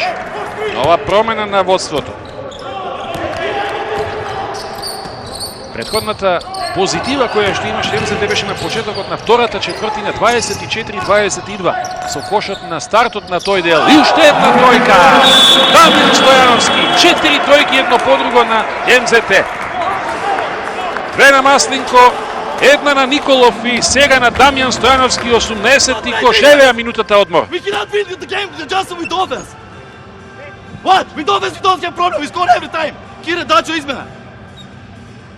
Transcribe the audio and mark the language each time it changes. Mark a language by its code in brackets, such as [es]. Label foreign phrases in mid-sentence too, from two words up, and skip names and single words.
[mk] Нова промена на водството. Претходната позитива која што имаше МЗТ беше на почетокот на втората четвртина, 24-22, со кошот на стартот на тој дел. И уште една тројка! Дамјан Стојановски, 4 тројки едно по друго на МЗТ. 2 на Маслинко, една на Николов и сега на Дамјан Стојановски, 80-ти кош. Евеа минутата одмор. [en] We cannot win the game just with offense. What? With offense we don't have problem. We score every time. [mk] Кире Дачо измена.